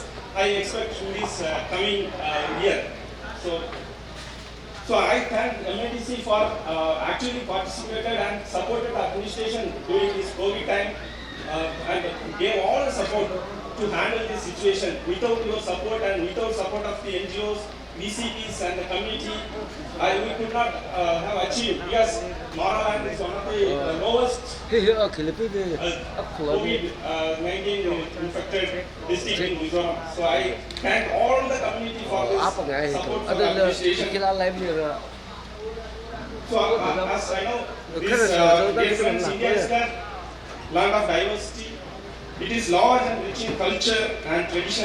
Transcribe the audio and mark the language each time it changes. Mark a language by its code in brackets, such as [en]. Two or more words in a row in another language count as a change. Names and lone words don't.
[en] I expect in this coming year. So I thank MADC for actually participated and supported the administration during this COVID time and gave all the support to handle this situation. Without your support and without support of the NGOs, VCPs and the community, we could not have achieved, because Maraland is one of the lowest COVID-19 infected district in Mizoram. So I thank all the community for this support for the administration. So as I know, this India is the land of diversity. It is large and rich in culture and tradition.